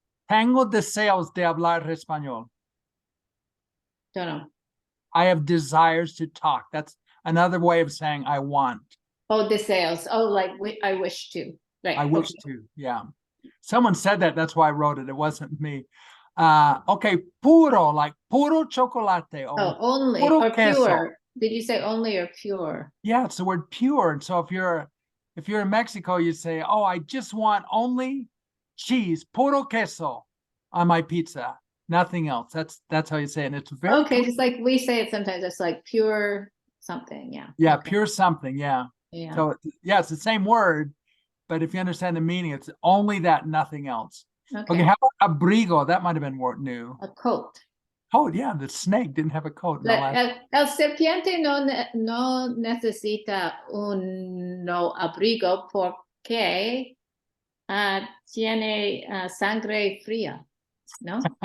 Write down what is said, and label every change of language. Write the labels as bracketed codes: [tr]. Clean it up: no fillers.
[es] Tengo deseos de hablar español. [en] Don't know. I have desires to talk. That's another way of saying I want. Oh, deseos. Oh, like I wish to. Right. I wish to, yeah. Someone said that, that's why I wrote it. It wasn't me. Okay, puro, like puro chocolate. Oh, only [es] puro [en] or [es] queso. [en] pure. Did you say only or pure? Yeah, it's the word pure. And so if you're in Mexico, you say, oh, I just want only cheese, [es] puro queso [en] on my pizza, nothing else. That's how you say it. And it's very Okay, just like we say it sometimes. It's like pure something. Yeah. yeah, okay. pure something. Yeah. Yeah. So yeah, it's the same word, but if you understand the meaning, it's only that, nothing else. Okay, how about abrigo? That might have been new. A coat. Oh yeah, the snake didn't have a coat. In the last... [es] El serpiente no necesita un abrigo porque tiene sangre fría, ¿no?